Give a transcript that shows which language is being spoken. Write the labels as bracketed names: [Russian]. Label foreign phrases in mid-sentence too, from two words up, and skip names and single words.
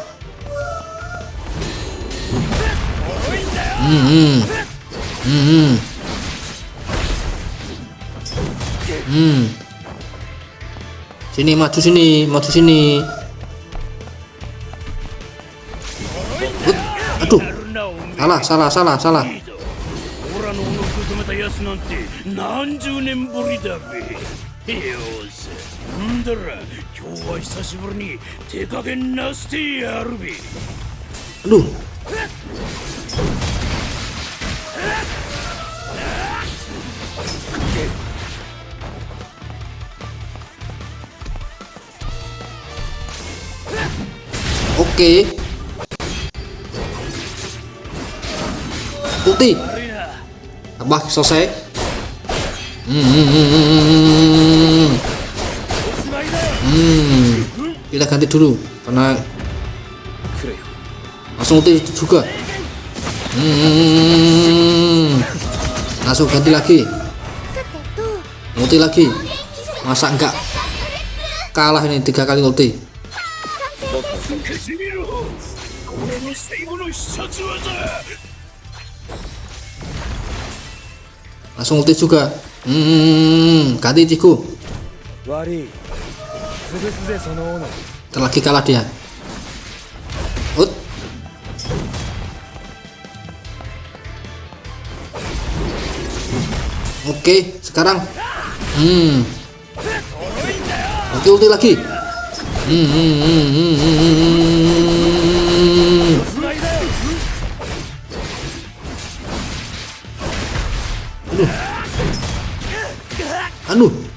[Indonesian] Sini, maju sini. Aduh, salah. [Japanese] オラの斧止めたやつなんて何十年ぶりだべ。よし、んだら今日は久しぶりに手加減なしてやるべ。 [Indonesian] Aduh. Oke. Ulti. Apa selesai? Kita ganti dulu karena [Japanese] 来るよ。 [Indonesian] langsung ulti juga. Langsung ganti lagi. [Japanese] さてどう？ [Indonesian] Ulti lagi. Masa enggak kalah ini 3 kali ulti. [Japanese] 消してみろ。俺の最後の必殺技。 [Indonesian] Langsung ulti juga. Ganti Ciku. [Japanese] 悪い。潰すぜその斧。 [Indonesian] Terlagi kalah dia. Ut. Oke, sekarang. Oke, ulti lagi. Aduh.